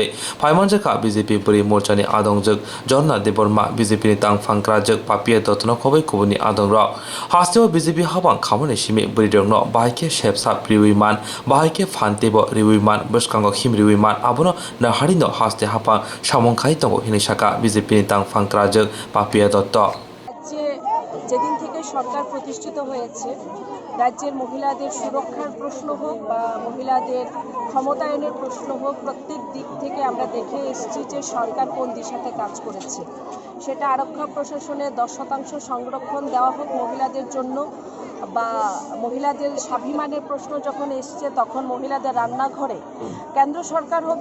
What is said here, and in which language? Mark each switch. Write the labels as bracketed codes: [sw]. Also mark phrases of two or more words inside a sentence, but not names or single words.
[trp] Phaiman jaka BJP buri morcha ni adongjak Jonna Deborma BJP ni tang phangkra jak papia dotno khobai kubuni adongra. Hasni BJP habang khamone simi burirong no baike shepsa priwiman baike phante Riwiman, Burskango Him Riwiman, Abono, Naharino, Haste Hapa, Shamon Kaito, Hinishaka, BJP Tang Fankrajak, Papia Dotto. [bn] যেদিন থেকে সরকার প্রতিষ্ঠিত হয়েছে, রাজ্যের মহিলাদের সুরক্ষার প্রশ্ন হোক বা মহিলাদের ক্ষমতায়নের প্রশ্ন হোক, প্রত্যেক দিক থেকে আমরা দেখে এসেছি যে সরকার কোন দিশাতে কাজ করেছে। সেটা আরক্ষা প্রশাসনে 10% সংরক্ষণ দেওয়া হোক মহিলাদের জন্য, বা মহিলাদের স্বাভিমানের প্রশ্ন যখন এসছে তখন মহিলাদের রান্নাঘরে, কেন্দ্র সরকার হোক